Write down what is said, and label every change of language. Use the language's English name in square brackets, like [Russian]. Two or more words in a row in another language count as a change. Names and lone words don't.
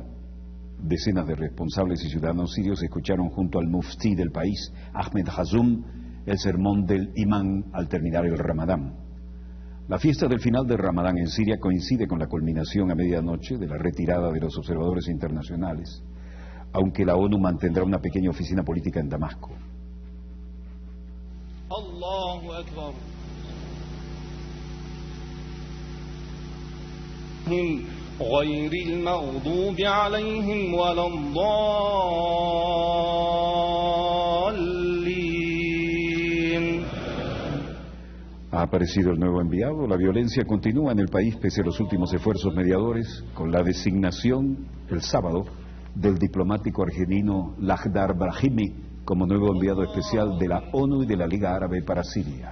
[Spanish] Decenas de responsables y ciudadanos sirios escucharon junto al muftí del país, Ahmed Hazum, el sermón del imán al terminar el Ramadán. La fiesta del final del Ramadán en Siria coincide con la culminación a medianoche de la retirada de los observadores internacionales, aunque la ONU mantendrá una pequeña oficina política en Damasco. [Arabic] الله أكبر. غير المغضوب عليهم ولا الضالين. [Spanish] Ha aparecido el nuevo enviado. La violencia continúa en el país pese a los últimos esfuerzos mediadores, con la designación el sábado del diplomático argelino Lakhdar Brahimi como nuevo enviado especial de la ONU y de la Liga Árabe para Siria.